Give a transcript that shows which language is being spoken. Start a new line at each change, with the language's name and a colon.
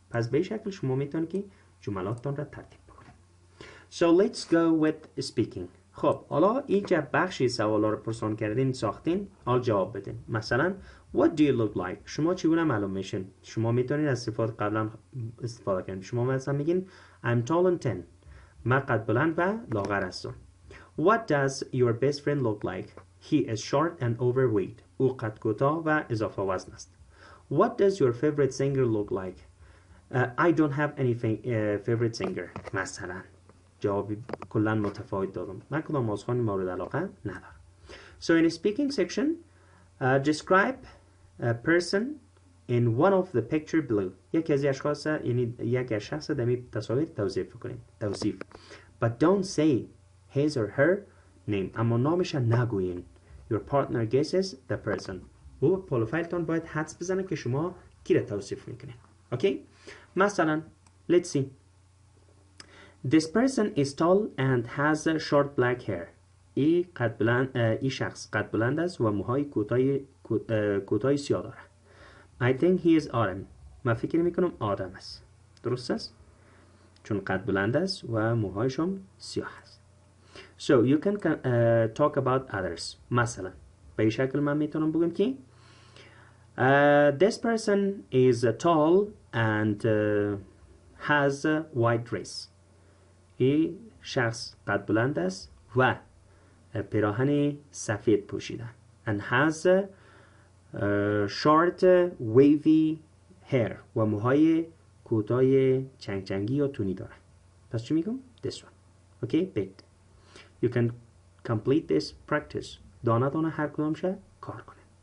Persian: پس به شکل شما میتونید که جملاتتان را ترتیب بکنید.
English: so let's go with speaking.
Persian: خب حالا اینجا بخشی سوالا رو پرسان کردین ساختین حال جواب بدین. مثلا
English: what do you look like
Persian: شما چگونه معلوم میشین شما میتونید از صفات قبلا استفاده کنید. شما مثلا میگین
English: I'm tall and thin
Persian: من قد بلند و لاغر هستم.
English: what does your best friend look like he is short and overweight
Persian: او قد کوتاه و اضافه وزن است.
English: what does your favorite singer look like I don't have any favorite singer
Persian: مثلا جوابی کلا متفاوت دادم من کدام آوازخوانی مورد علاقه ندارم.
English: so in a speaking section describe a person in one of the picture below
Persian: یکی از اشخاص یعنی یک شخص در این تصاویر توصیف کنید توصیف
English: but don't say his or her name
Persian: اما نامش نگویین.
English: your partner guesses the person
Persian: و پروفایلتون باید حدس بزنه که شما کی را توصیف میکنین.
English: okay مثلا let's see this person is tall and has short black hair
Persian: ای شخص قد بلند است و موهای کوتاه سیاه داره.
English: I think he is Adam
Persian: من فکر میکنم آدم است درست است چون قد بلند است و موهایشون سیاه است.
English: so you can talk about others
Persian: مثلا به این شکل من میتونم بگم که
English: this person is tall and has a white dress
Persian: ای شخص قد بلند است و پیراهن سفید پوشیده
English: and has short wavy hair
Persian: و موهای کوتاه چنگ چنگی یا تونی داره. پس چی میگم this one
English: okay bit you can complete this practice
Persian: دانه دانه هر کدامشه کار کنه.